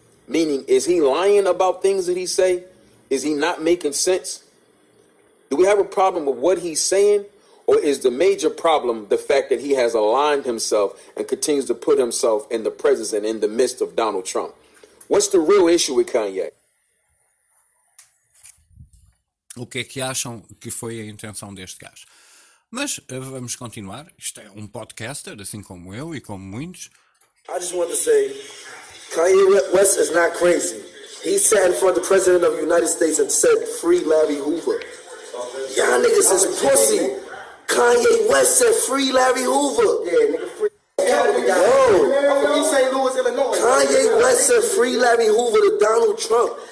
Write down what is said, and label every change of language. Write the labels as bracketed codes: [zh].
[en] Meaning, is he lying about things that he say? Is he not making sense? Do we have a problem with what he's saying? Or is the major problem the fact that he has aligned himself and continues to put himself in the presence and in the midst of Donald Trump? What's the real issue with Kanye? [pt] O que é que acham que foi a intenção deste gajo? Mas vamos continuar. Isto é podcaster, assim como eu e como muitos. [en] I just want to say... Kanye West is not crazy. He sat in front of the President of the United States and said, free Larry Hoover. Y'all niggas is pussy. Kanye West said, free Larry Hoover. Yeah, nigga, free. Yo. I'm from East St. Louis, Illinois. Kanye West said, free Larry Hoover to Donald Trump.